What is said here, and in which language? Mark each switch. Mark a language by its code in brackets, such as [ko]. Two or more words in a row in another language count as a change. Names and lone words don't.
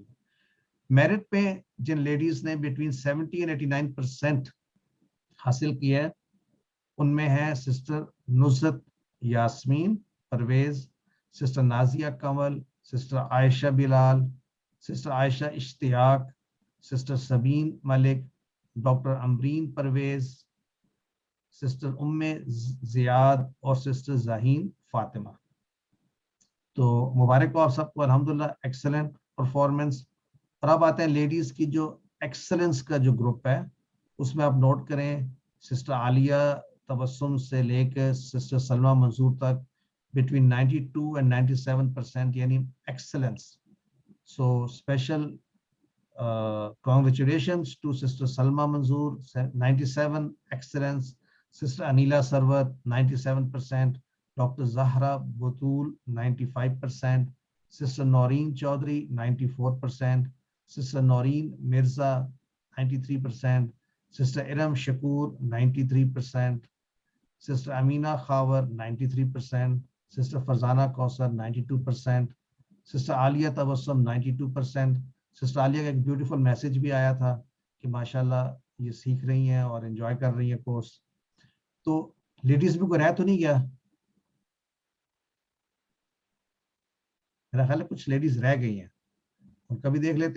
[ur] میرٹ پہ جن لیڈیز نے [en] between 70 and 89% [ur] حاصل کیا ہے ان میں ہے سسٹر نصرت یاسمین پرویز, سسٹر نازیہ کمل, سسٹر عائشہ بلال, سسٹر عائشہ اشتیاق, سسٹر سبین ملک, ڈاکٹر امرین پرویز, سسٹر ام زیاد اور سسٹر ذہین فاطمہ. تو مبارک ہو آپ سب کو, الحمدللہ [en] excellent performance. [ur] اور اب آتے ہیں لیڈیز کی جو ایکسلنس کا جو گروپ ہے اس میں آپ نوٹ کریں سسٹر عالیہ تبسم سے لے کے سسٹر سلمہ منصور تک [en] between 92 and 97% [ur] یعنی ایکسلنس. [en] so special congratulations to Sister Salma Manzoor, 97 excellence, Sister Anila Sarwat 97%, Dr. Zahra Butul 95%, Sister Noreen Chaudhary 94%, Sister Noreen Mirza 93%, Sister Iram Shakur 93%, Sister Amina Khawar 93%, Sister Farzana Kausar 92%, Sister Alia Tabassum 92%. [ur] سسٹر عالیہ کا ایک [en] beautiful message [ur] بھی آیا تھا کہ ماشاءاللہ یہ سیکھ رہی ہیں اور انجوائے کر رہی ہیں کورس. تو لیڈیز بھی کوئی رہ تو نہیں گیا؟ میرا خیال ہے کچھ لیڈیز رہ گئی ہیں, ان کا بھی دیکھ لیتے ہیں.